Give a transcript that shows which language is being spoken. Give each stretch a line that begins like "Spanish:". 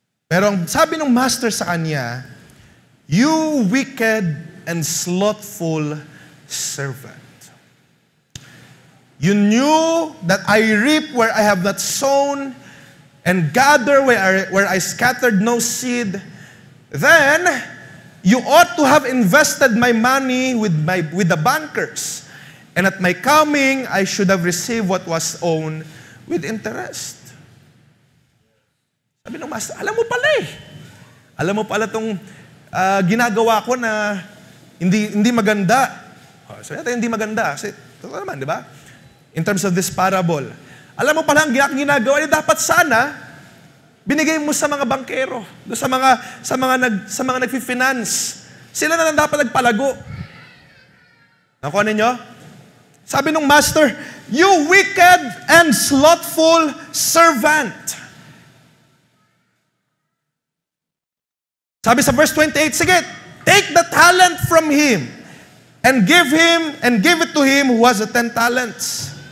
Filipino: Pero ang sabi ng master sa kanya,
English: "You wicked and slothful servant. You knew that I reap where I have not sown, and gather where I scattered no seed. Then you ought to have invested my money with the bankers, and at my coming I should have received what was owed with interest."
Filipino: Sabi ng master, alam mo pala eh. Alam mo pala itong ginagawa ko na hindi maganda. Sabi natin hindi maganda. Kasi, ito naman, di ba?
English: In terms of this parable.
Filipino: Alam mo pala ang ginagawa niya, dapat sana binigay mo sa mga bankero, sa mga nagfi-finance. Sila na lang dapat nagpalago. Nakuha ninyo? Sabi ng master,
English: "You wicked and slothful servant."
Filipino: Sabi sa verse 28, "Sige,
English: take the talent from him and give it to him who has 10 talents.